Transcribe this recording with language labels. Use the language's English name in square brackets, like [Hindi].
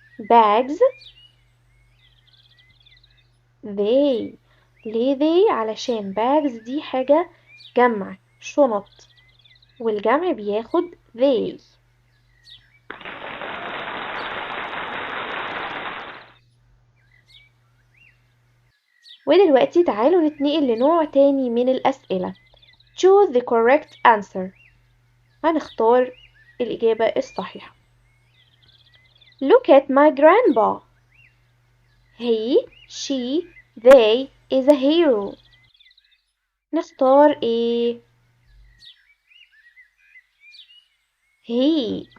[English] Bags they [Arabic] ليه they؟ علشان bags دي حاجة جمع شنط والجمع بياخد they. ودلوقتي تعالوا نتنقل لنوع تاني من الأسئلة. [English] Choose the correct answer. [Arabic] هنختار الإجابة الصحيحة. [English] Look at my grandpa. He, she, they is a hero. [Arabic] نختار ايه؟ he.